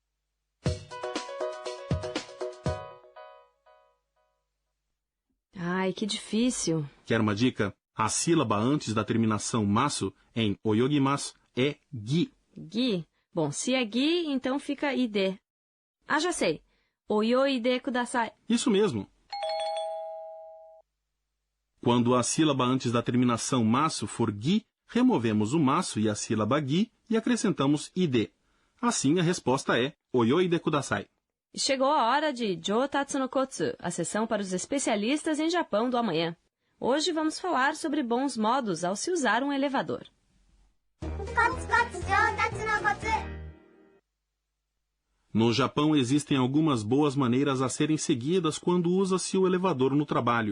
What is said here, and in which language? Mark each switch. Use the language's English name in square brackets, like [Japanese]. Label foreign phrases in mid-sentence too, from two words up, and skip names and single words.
[Portuguese] Ai, que difícil. Quer uma dica? A sílaba antes da terminação masu em oyogimasu é gi. Gi. Bom, se é gi, então fica ide. Ah, já sei. [Japanese] 泳いでください. [Portuguese] Isso mesmo. Quando a sílaba antes da terminação masu for gi, removemos o masu e a sílaba gi e acrescentamos ide. Assim, a resposta é [Japanese] 泳いでください. [Portuguese] E chegou a hora de Joutatsu no Kotsu, a sessão para os especialistas em Japão do amanhã. Hoje vamos falar sobre bons modos ao se usar um elevador. No Japão existem algumas boas maneiras a serem seguidas quando usa-se o elevador no trabalho.